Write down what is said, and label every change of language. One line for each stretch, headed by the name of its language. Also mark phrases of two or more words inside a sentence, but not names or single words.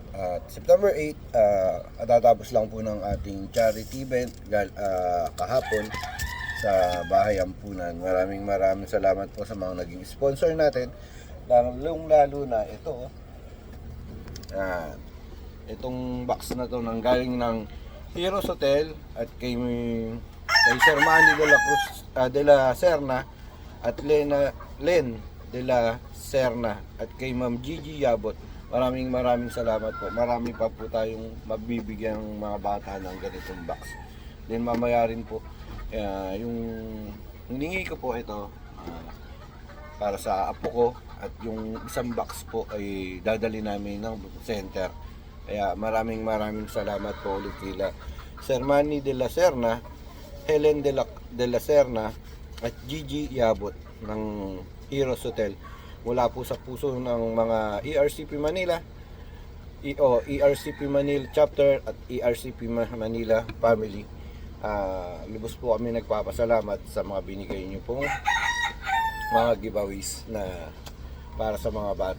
Filipino: At September 8, tatapos lang po ng ating
English: charity event
Filipino: kahapon sa Bahay Ampunan. Maraming salamat po sa mga naging sponsor natin. Lalo na ito. Itong box na to nang galing ng Heroes Hotel at kay Sir Manny de la Cruz de la Serna at Len de la Serna at kay Ma'am Gigi Yabot. Maraming salamat po. Marami pa po tayong mabibigyan ng mga bata ng ganitong box. Then mamaya rin po yung hiningi ko po ito para sa apo ko, at yung isang box po ay dadali namin ng center. Kaya maraming salamat po ulit kila Sir Manny de la Serna, Helen de la Serna at Gigi Yabot ng Heroes Hotel. Mula po sa puso ng mga ERCP Manila, ERCP Manila Chapter at ERCP Manila Family. Lubos po kami nagpapasalamat sa mga binigay niyo pong mga giveaways na para sa mga bata.